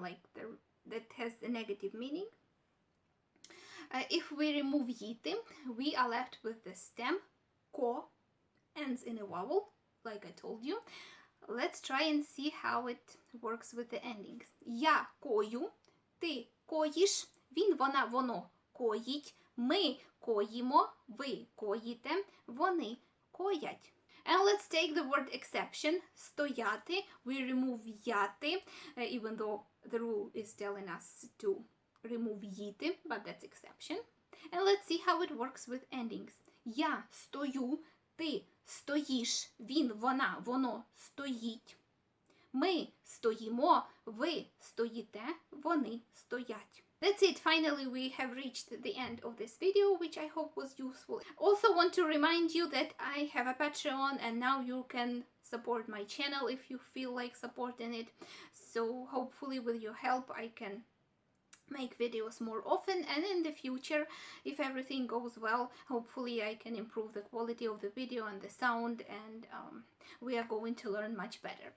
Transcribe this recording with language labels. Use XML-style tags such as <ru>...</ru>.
<en>Like, that has a negative meaning. If we remove їти, we are left with the stem, ко, ends in a vowel, like I told you. Let's try and see how it works with the endings.</en> <uk>Я кою, ти коїш, він, вона, воно коїть, ми коїмо, ви коїте, вони коять.</uk> <en>And let's take the word exception, стояти. We remove яти, even though the rule is telling us to remove їти, but that's exception. And let's see how it works with endings.</en> <uk>Я стою, ти стоїш, він, вона, воно стоїть. Ми стоїмо, ви стоїте, вони стоять.</uk> <en>That's it. Finally, we have reached the end of this video, which I hope was useful. Also want to remind you that I have a Patreon and now you can support my channel if you feel like supporting it. So hopefully with your help I can make videos more often, and in the future, if everything goes well, hopefully I can improve the quality of the video and the sound, and we are going to learn much better.</en>